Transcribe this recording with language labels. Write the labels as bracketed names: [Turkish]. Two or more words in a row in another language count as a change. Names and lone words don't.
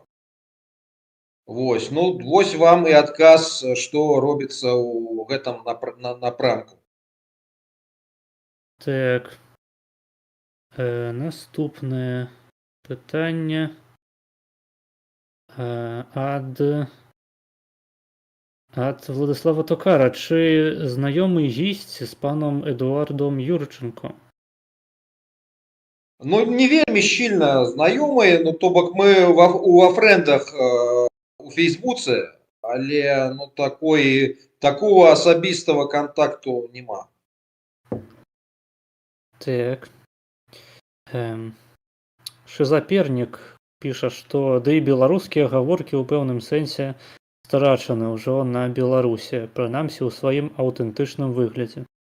[Belarusian] Вось, ну вось вам і адказ, што робіцца ў гэтым напрамку. Так. Наступнае пытанне ад Владислава Токара. [Ukrainian] Чи знайомий гість з паном Едуардом Юрченко? [Belarusian] Ну, не вельмі щільна знаёмыя, ну то бок мы ва фрэндах у Фейсбуцы, але ну такого асабістага кантакту няма. Так. Шизапернік піша, што ды і беларускія гаворкі ў пэўным сэнсе страчаны ўжо на Беларусі, прынамсі ў сваім аўтэнтычным выглядзе.